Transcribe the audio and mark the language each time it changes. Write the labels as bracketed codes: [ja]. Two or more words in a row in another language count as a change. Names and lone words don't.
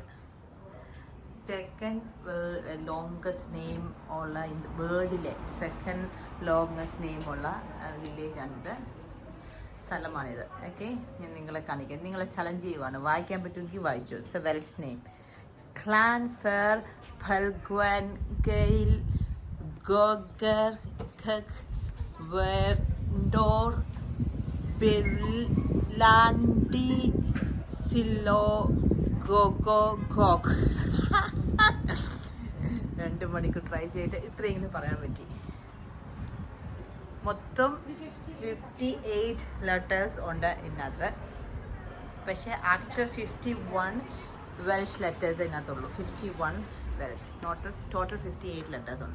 [en] second longest name [ml] ഉള്ള വേൾഡിലെ [en] second longest name [ml] ഉള്ള വില്ലേജാണിത്, സ്ഥലമാണിത്. ഓക്കെ, ഞാൻ നിങ്ങളെ കാണിക്കാം. നിങ്ങളെ ചലഞ്ച് ചെയ്യുവാണ്. വായിക്കാൻ പറ്റുമെങ്കിൽ വായിച്ചു. [en] It's a Welsh name. [ml] Clanfer Pelgwengeil Goger Kek Verdor Berlandi Silo Gogo Gog. 2 മണിക്കൂർ ട്രൈ ചെയ്തിട്ട് ഇത്രയെങ്കിലും പറയാൻ പറ്റി. മൊത്തം 58 ലെറ്റേഴ്സ് ഉണ്ട് ഇതിനകത്ത്. പക്ഷേ [en] actual 51 Welsh letters [ml] അതിനകത്തുള്ളൂ. 51 വെൽഷ്, [en] total 58 letters [ml] ഉണ്ട്.